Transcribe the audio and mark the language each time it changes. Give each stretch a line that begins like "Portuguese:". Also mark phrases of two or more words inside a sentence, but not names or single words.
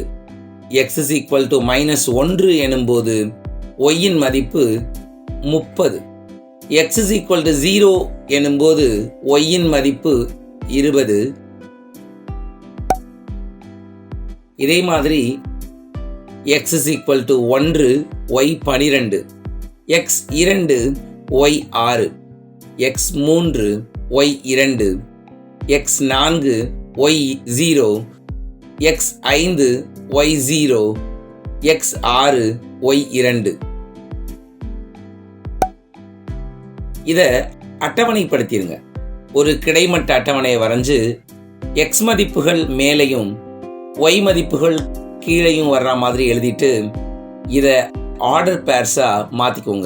Tamil: x
English: is equal to
Tamil: -1 எனும்போது ஒய்யின் மதிப்பு 30. x
English: is equal to
Tamil: 0 எனும்போது ஒய்யின் மதிப்பு 20. இதே மாதிரி x
English: is equal to
Tamil: 1, y 12, x 2, y 6, x 3, y 2, x 4, y 0, x 5, y 0, x 6, y 2. இதை அட்டவணைப்படுத்திடுங்க. ஒரு கிடைமட்ட அட்டவணையை வரைஞ்சு x மதிப்புகள் மேலையும் y மதிப்புகள் கீழையும் வர்ற மாதிரி எழுதிட்டு இதை
English: order pairs
Tamil: மாத்திக்கோங்க.